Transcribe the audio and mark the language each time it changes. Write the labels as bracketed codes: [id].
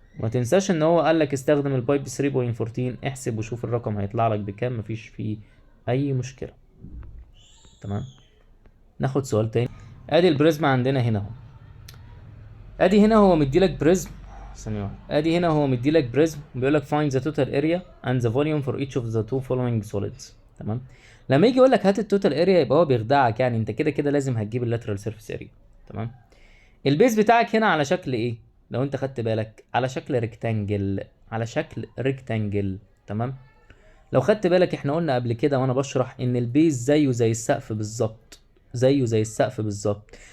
[ar] ما تنساش ان هو قال لك استخدم الباي ب 3.14. احسب وشوف الرقم هيطلع لك بكام، مفيش فيه اي مشكله. تمام. ناخد سؤال تاني. ادي البريزم عندنا هنا اهو. ادي هنا هو مديلك بريزم، ثانيه واحده. ادي هنا هو مديلك بريزم بيقول لك [en] find the total area and the volume for each of the two following solids. [ar] تمام. لما يجي يقول لك هات التوتال اريا يبقى هو بيخدعك، يعني انت كده كده لازم هتجيب اللاترال سيرفيس اريا. تمام. البيز بتاعك هنا على شكل ايه؟ لو انت خدت بالك على شكل ريكتانجل، على شكل ريكتانجل. تمام. لو خدت بالك احنا قلنا قبل كده وانا بشرح ان البيز زيه زي السقف بالظبط، زيه زي السقف بالظبط.